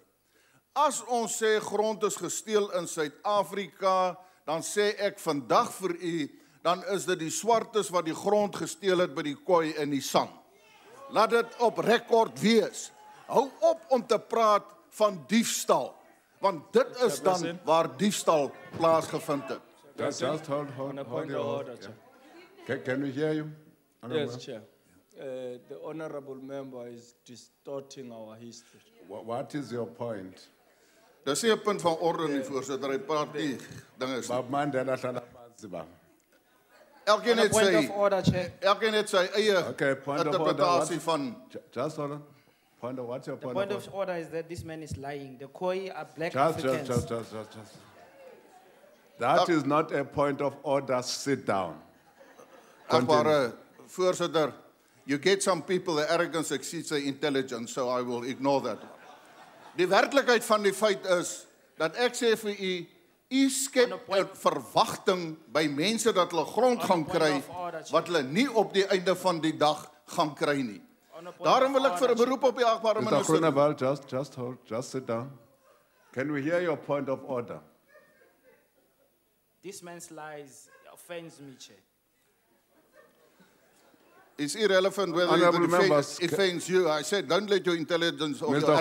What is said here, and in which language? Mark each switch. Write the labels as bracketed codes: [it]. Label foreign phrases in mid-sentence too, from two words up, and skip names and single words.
[af] As ons sê grond is gesteel in Suid-Afrika, dan sê ek vandag vir u, dan is dit die swartes wat die grond gesteel het by die Khoi en die San. Laat dit op rekord wees. Hou op om te praat van diefstal, want dit is dan waar diefstal plaasgevind het. [en] Just hold your order. Can we hear you? Yes, Chair. The honorable member is distorting our history. What is your point? [af] Dis nie 'n punt van orde nie, voorsitter. Hy praat nie dinge is. [zu] Mandela hlala phansi ba. [af] Elkeen het [en] Point [af] sy [en] of order, Chair. [af] elkeen het sy eie [en] Point of order. [af] interpretasie van. [en] Just hold on. What's your The point point of of order is that this man is lying. The Khoi are black Just. Africans. That is not a point of order. Sit down. [af] Agbare voorsitter, [en] you get some people, the arrogance exceeds their intelligence, so I will ignore that. [af] Die werklikheid van die feit is, dat ek sê vir u, u skep 'n verwagting by mense dat hulle grond gaan kry, wat hulle nie op die einde van die dag gaan kry nie. Daarom wil ek vir 'n beroep op die agbare [en] Mr. [af] minister. [en] Groenewald, just sit down. Can we hear your point of order? This man's lies offends me, Chair. It's irrelevant whether Honourable it members, offends you. I said, don't let your intelligence or your Mr.